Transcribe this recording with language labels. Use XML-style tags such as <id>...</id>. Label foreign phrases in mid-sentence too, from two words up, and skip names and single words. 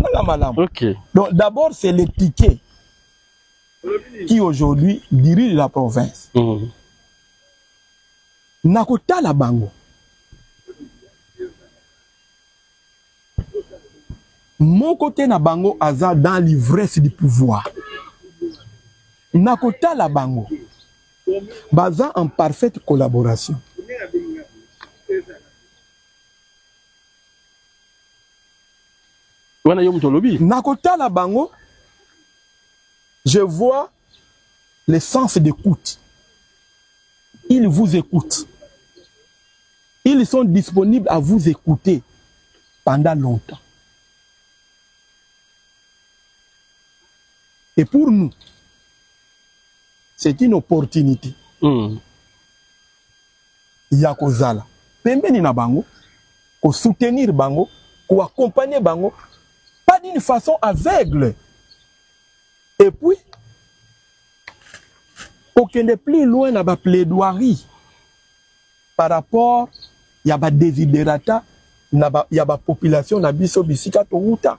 <fr>Ok. donc d'abord, c'est les tickets qui aujourd'hui dirigent la province.</fr> <ln>Nakota la bango.</ln> <fr>Mon côté</fr> <ln>na bango aza</ln> <fr>dans l'ivresse du pouvoir.</fr> <ln>Nakota la bango.</ln> <fr>Baza en parfaite collaboration.</fr> <ln>Nakota la bango.</ln> <fr>Je vois le sens d'écoute. Ils vous écoutent. Ils sont disponibles à vous écouter pendant longtemps. Et pour nous, c'est une opportunité.</fr> <ln>Yakozala. Pembeni na bango, ko soutenir bango, ko accompagner bango,</ln> <fr>pas d'une façon aveugle. Et puis, aucun n'est plus loin dans la plaidoirie par rapport à la desiderata, à la population, à la</fr> <ln>bisika touta.</ln>